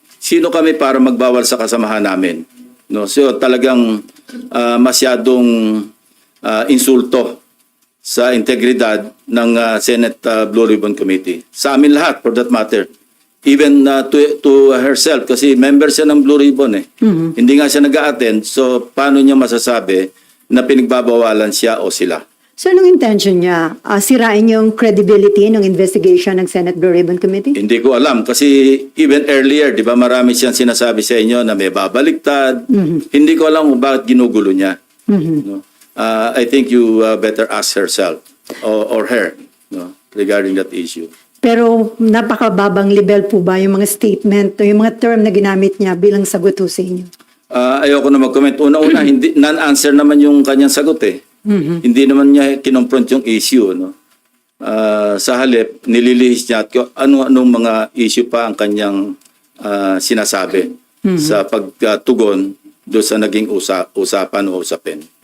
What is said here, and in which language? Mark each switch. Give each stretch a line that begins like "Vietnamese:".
Filipino: Sino kami para magbawal sa kasamahan namin? No, so talagang masyadong insulto sa integridad ng Senate Blue Ribbon Committee. Sa amin lahat, for that matter.
English: Even to herself,
Filipino: kasi member siya ng Blue Ribbon Hindi nga siya nag-a-attend, so paano niya masasabi na pinagbabawalan siya o sila? So, anong intention niya? Sirain yung credibility ng investigation ng Senate Blue Ribbon Committee? Hindi ko alam kasi even earlier, di ba marami siyang sinasabi sa inyo na may babaliktad. Hindi ko alam kung bakit ginugulo niya. No?
English: I think you better ask herself or her regarding that issue.
Filipino: Pero napakababang level po ba yung mga statement o yung mga term na ginamit niya bilang sagot ho sa inyo? Ayoko na mag-comment. Una-una, hindi non-answer naman yung kanyang sagot Hindi naman niya kinonfront yung issue. Sa halip, nililihis niya at anong mga issue pa ang kanyang sinasabi sa pagtugon doon sa naging usapan o usapin.